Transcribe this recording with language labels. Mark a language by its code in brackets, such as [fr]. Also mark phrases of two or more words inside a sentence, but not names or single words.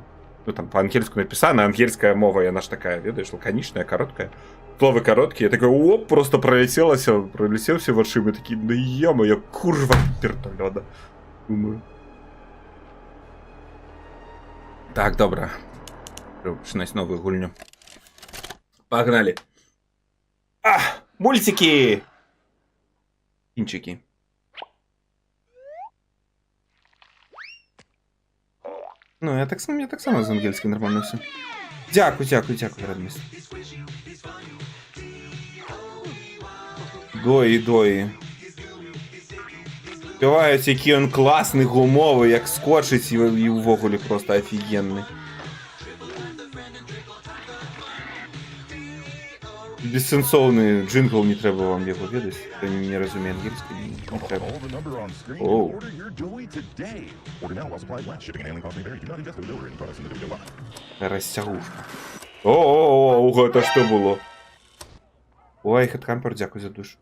[be] Ну там по-ангельску написано, ангельская мова, яна ж такая, ведаеш, лаканічная, короткая. [ru] Словы короткие, я такой, оп, просто пролетелся вачыма, такі, ну ё-моё, курва вертолёта. [be] Думаю. Так, добра. Пачынаць новую гульню. [ru] Погнали. Мультики! Кинчики. [uk] Ну, я так само з ангельським нормально все. Дякую, радміст. Дої. Співають, який він класний, гумовий, як скочить, і увогулі просто офігенний. [be] бессэнсоўны джингл, не трэба вам яго ведаць. Хто не разумее ангельскі, не трэба. Оу. Расцягушка. О, гэта што было? Ой, хэдкампер, дзякуй за душу.